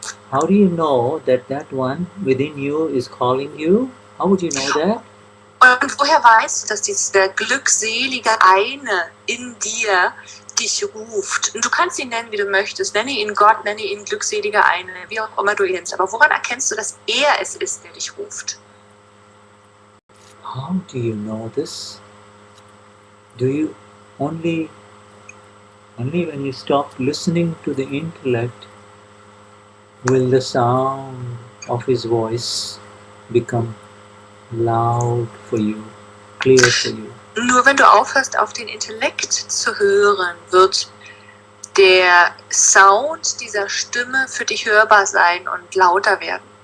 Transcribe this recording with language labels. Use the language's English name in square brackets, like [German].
[English] How do you know that one within you is calling you? How would you know that? [German] Und woher weißt du, dass dieser glückselige eine in dir dich ruft? Und du kannst ihn nennen, wie du möchtest. Nenne ihn Gott, nenne ihn glückseliger eine, wie auch immer du ihn nennst. Aber woran erkennst du, dass er es ist, der dich ruft? [English] How do you know this? Do you only when you stop listening to the intellect will the sound of his voice become loud for you, clear for you? [German] Nur wenn du aufhörst, auf den Intellekt zu hören, wird der Sound dieser Stimme für dich hörbar sein und lauter werden.